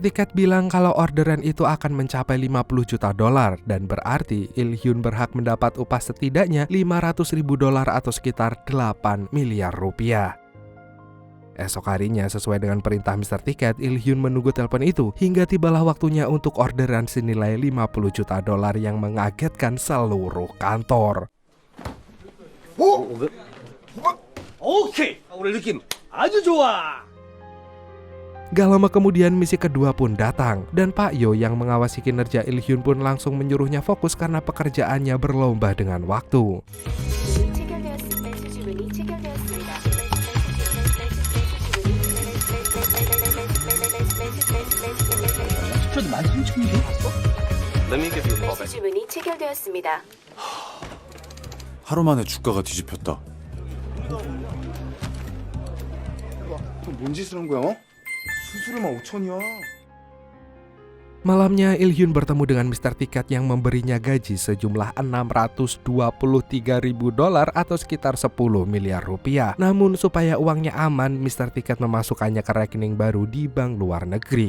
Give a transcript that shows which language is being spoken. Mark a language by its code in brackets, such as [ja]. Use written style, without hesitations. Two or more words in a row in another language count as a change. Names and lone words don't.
[id] Ticket bilang kalau orderan itu akan mencapai $50 juta dan berarti Il-hyun berhak mendapat upah setidaknya $500.000 atau sekitar 8 miliar rupiah. Esok harinya sesuai dengan perintah Mr. Ticket, Il-hyun menunggu telepon itu hingga tibalah waktunya untuk orderan senilai $50 juta yang mengagetkan seluruh kantor. [ko] 오케이! 오늘 느낌 아주 좋아! [id] Gak lama kemudian misi kedua pun datang dan Pak Yo yang mengawasi kinerja Il-hyun pun langsung menyuruhnya fokus karena pekerjaannya berlomba dengan waktu. [ko] 주문이 체결되었습니다. 하루 만에 주가가 뒤집혔다. 뭔 짓을 한 거야? 수수료만 5천이야. [id] Malamnya Il-hyun bertemu dengan Mr. Ticket yang memberinya gaji sejumlah $623.000 atau sekitar 10 miliar rupiah. Namun supaya uangnya aman, Mr. Ticket memasukkannya ke rekening baru di bank luar negeri.